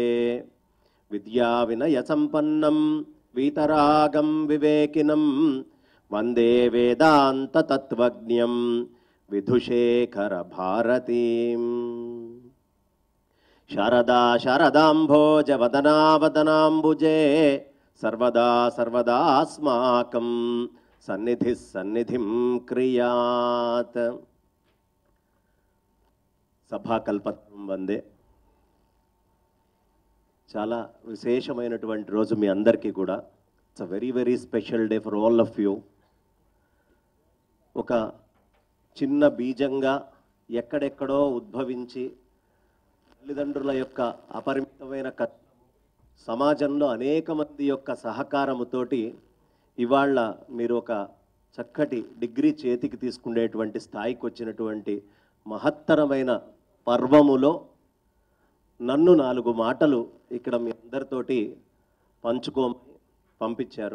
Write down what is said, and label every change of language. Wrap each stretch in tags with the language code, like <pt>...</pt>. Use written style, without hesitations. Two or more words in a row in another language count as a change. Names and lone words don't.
<sa>विद्याविनयसम्पन्नं वीतरागं विवेकिनं वन्दे वेदान्ततत्त्वज्ञं विधुशेखर भारतीम्। शारदा शारदाम्भोज वदना वदनाम्बुजे सर्वदा सर्वदास्माकं सन्निधिः सन्निधिं क्रियात्। సభాకల్పత్వం వందే. చాలా విశేషమైనటువంటి రోజు మీ అందరికీ కూడా.</sa> <en>It's a very very special day for all of you.</en> <te>ఒక చిన్న బీజంగా ఎక్కడెక్కడో ఉద్భవించి తల్లిదండ్రుల యొక్క అపరిమితమైన సమాజంలో అనేక మంది యొక్క సహకారముతోటి ఇవాళ మీరు ఒక చక్కటి డిగ్రీ చేతికి తీసుకునేటువంటి స్థాయికి వచ్చినటువంటి మహత్తరమైన పర్వములో నన్ను 4 మాటలు ఇక్కడ మీ అందరితోటి పంచుకోమని పంపించారు.</te>